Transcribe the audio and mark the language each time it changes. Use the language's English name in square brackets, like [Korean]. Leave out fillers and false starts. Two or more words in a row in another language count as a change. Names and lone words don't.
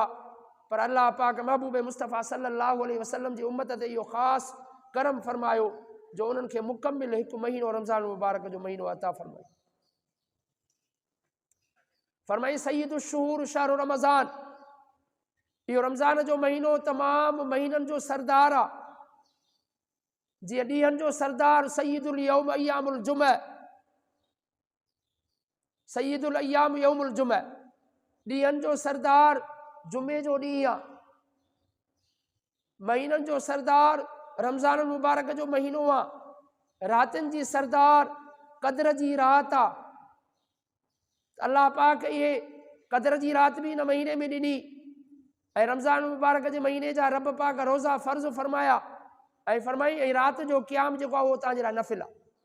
[Sindhi] पर अल्लाह पाक महबूब मुस्तफ़ा [Arabic] صلى الله عليه وسلم [Sindhi] जी उम्मत ते इहो ख़ासि करम फ़रमायो जो उन्हनि खे मुकमिल 1 महीनो रमज़ान मुबारक जो महीनो अता फ़रमायो। फरमाई [Arabic] سيد الشهور شهر رمضان, [Sindhi] इहो रमज़ान जो महीनो तमाम महीननि जो सरदार आहे। जीअं ॾींहंनि जो सरदार [Arabic] سيد اليوم أيام الجمعة, سيد الأيام يوم الجمعة, [Sindhi] ॾींहंनि जो सरदार जुमे जो ॾींहुं आहे। महीननि जो सरदार रमज़ान मुबारक जो महीनो आहे। रातिनि जी सरदार क़द्र जी रात आहे। अल्लाह पाक इहे क़द्र जी रात बि इन महीने में ॾिनी, ऐं रमज़ान मुबारक जे महीने जा रब पाक रोज़ा फ़र्ज़ फ़रमाया, ऐं फ़रमाई ऐं राति जो क़याम जेको आहे उहो तव्हांजे लाइ नफ़िल आहे।